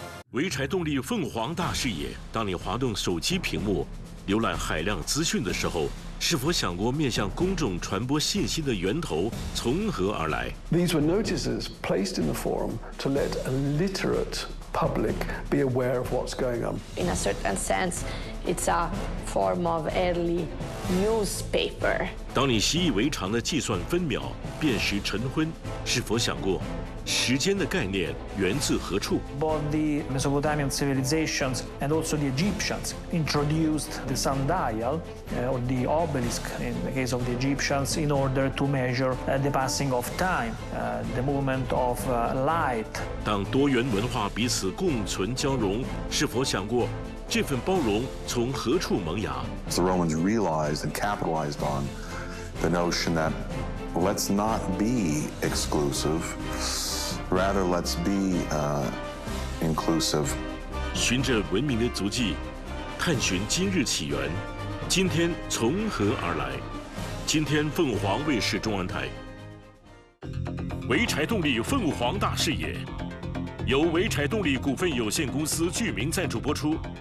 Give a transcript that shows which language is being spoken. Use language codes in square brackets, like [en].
[zh] 潍柴动力凤凰大视野，当你滑动手机屏幕浏览海量资讯的时候，是否想过面向公众传播信息的源头从何而来？ [en] These were notices placed in the forum to let a literate public be aware of what's going on. In a certain sense, it's a form of early newspaper. [zh] 当你习以为常的计算分秒辨识晨昏，是否想过时间的概念源自何处？ [en] Both the Mesopotamian civilizations and also the Egyptians introduced the sundial, or the obelisk in the case of the Egyptians, in order to measure the passing of time, the movement of light. [zh] 当多元文化彼此共存交融，是否想过这份包容从何处萌芽？ [en] The Romans realized and capitalized on the notion that let's not be exclusive. Rather, let's be inclusive. [zh] 循着文明的足迹，探寻今日起源，今天从何而来？今天凤凰卫视中文台，潍柴动力凤凰大视野，由潍柴动力股份有限公司具名赞助播出。